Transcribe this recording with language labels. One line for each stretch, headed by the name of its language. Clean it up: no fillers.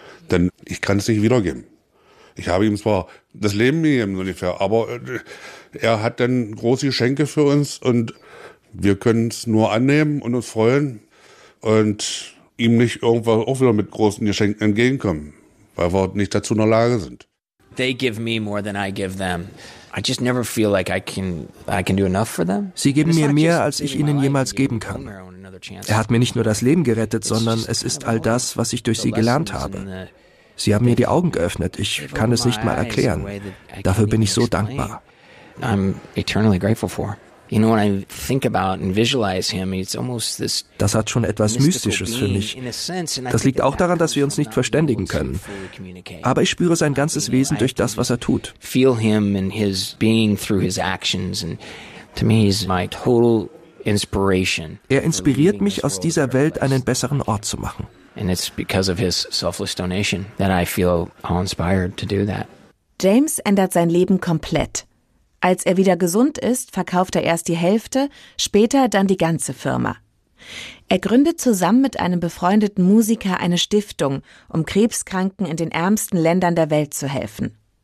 German: Denn ich kann es nicht wiedergeben. Ich habe ihm zwar das Leben gegeben, ungefähr, aber er hat dann große Geschenke für uns und wir können es nur annehmen und uns freuen und ihm nicht irgendwann auch wieder mit großen Geschenken entgegenkommen, weil wir nicht dazu in der Lage sind.
English: They give me more than I give them. I just never feel like I can do enough for them.
German: Sie geben mir mehr, als ich ihnen jemals geben kann. Er hat mir nicht nur das Leben gerettet, sondern es ist all das, was ich durch sie gelernt habe. Sie haben mir die Augen geöffnet. Ich kann es nicht mal erklären. Dafür bin ich so dankbar.
English: I'm eternally grateful for. You know, when I think about and visualize him, it's almost this.
German: Das hat schon etwas Mystisches für mich. Das liegt auch daran, dass wir uns nicht verständigen können. Aber ich spüre sein ganzes Wesen durch das, was er tut.
English: Feel him and his being through his actions, and to me, he's my total inspiration.
German: Er inspiriert mich, aus dieser Welt einen besseren Ort zu machen.
English: And it's because of his selfless donation that I feel all inspired to do that.
German: James ändert sein Leben komplett. Als er wieder gesund ist, verkauft er erst die Hälfte, später dann die ganze Firma. Er gründet zusammen mit einem befreundeten Musiker eine Stiftung, um Krebskranken in den ärmsten Ländern der Welt zu helfen.